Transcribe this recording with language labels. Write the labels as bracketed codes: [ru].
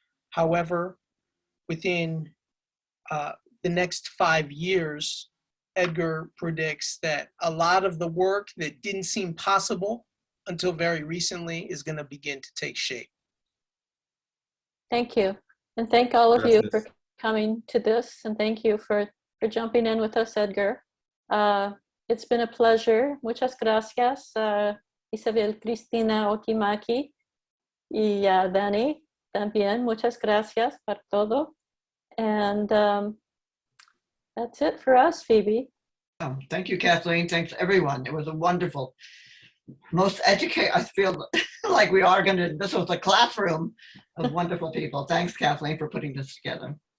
[en] However, within the next 5 years, Edgar predicts that a lot of the work that didn't seem possible until very recently is going to begin to take shape. Thank you. And thank all of you for [es] Gracias. [en] coming to this. And thank you for jumping in with us, Edgar. It's been a pleasure. [es] Muchas gracias, Isabel Cristina Okimaki y Dani también. Muchas gracias por todo. [en] And that's it for us, Phoebe. Thank you, Kathleen. Thanks, everyone. It was a wonderful, most educated. I feel like we are going to, this was a classroom of wonderful people. Thanks, Kathleen, for putting this together.